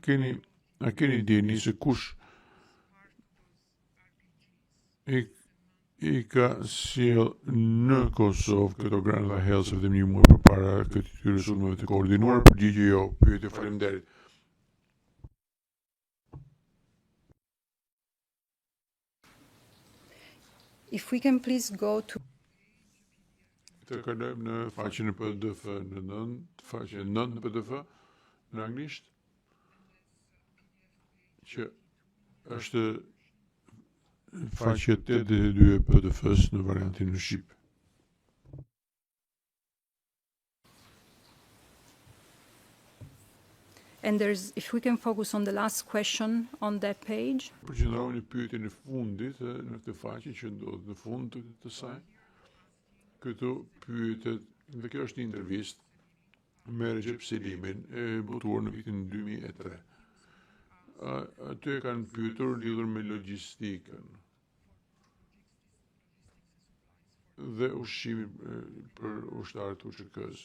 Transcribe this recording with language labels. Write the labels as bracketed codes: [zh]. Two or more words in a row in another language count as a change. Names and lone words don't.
[sq] keni dini se kush i ka sjell në Kosovë këto grana Hells vetëm një muaj përpara këtyre sulmeve të koordinuar? Përgjigje jo. Pyetje, faleminderit. [en] If we can please go to [sq] Të kalojmë në faqen e PDF faqen 9 në PDF në anglisht, që është faqe 82 e PDF-s në variantin në shqip. [en] and if we can focus on the last question on that page. [sq] Përqendrohuni pyetjen e fundit në këtë faqe që ndodhet në fund të saj. Këtu pyetet, dhe kjo është një intervistë me Recep Selimin e botuar në vitin 2003. Aty e kanë pyetur lidhur me logjistikën dhe ushqimin për ushtarët UÇK-s.